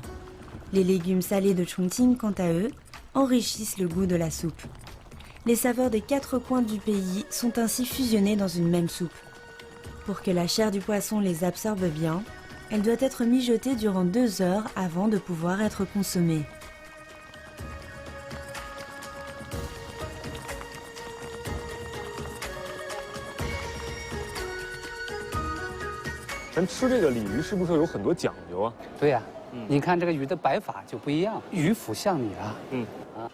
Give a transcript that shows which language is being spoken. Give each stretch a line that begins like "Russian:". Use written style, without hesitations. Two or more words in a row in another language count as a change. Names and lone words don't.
French: Les légumes salés de Chongqing, quant à eux, enrichissent le goût de la soupe. Les saveurs des 4 coins du pays sont ainsi fusionnées dans une même soupe. Pour que la chair du poisson les absorbe bien, elle doit être mijotée durant 2 heures avant de pouvoir être consommée.
Chinese: 咱吃这个鲤鱼是不是有很多讲究啊？对呀，你看这个鱼的摆法就不一样，鱼腹向你啊，